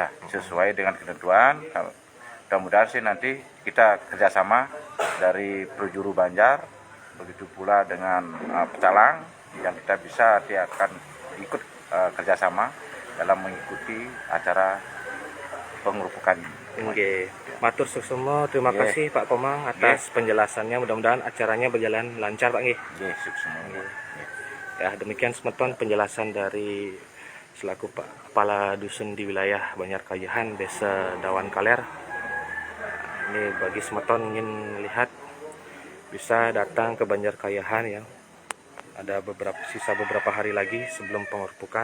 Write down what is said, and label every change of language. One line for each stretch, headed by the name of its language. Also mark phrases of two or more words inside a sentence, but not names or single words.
Indonesian: Ya, sesuai dengan ketentuan. Mudah-mudahan sih nanti kita kerjasama dari Projuru Banjar, begitu pula dengan Pecalang, yang kita bisa dia akan ikut kerjasama dalam mengikuti acara pengerupukan. Oke,
Balinese: matur suksema,
Indonesian: terima kasih Pak Komang atas penjelasannya. Mudah-mudahan acaranya berjalan lancar Pak nggih.
Balinese: Nggih, suksema.
Indonesian: Ya, demikian semeton penjelasan dari selaku Pak Kepala Dusun di wilayah Banjarkayahan, Desa Dawan Kaler. Ini bagi semeton ingin lihat bisa datang ke Banjarkayahan ya. Ada sisa beberapa hari lagi sebelum pengerupukan.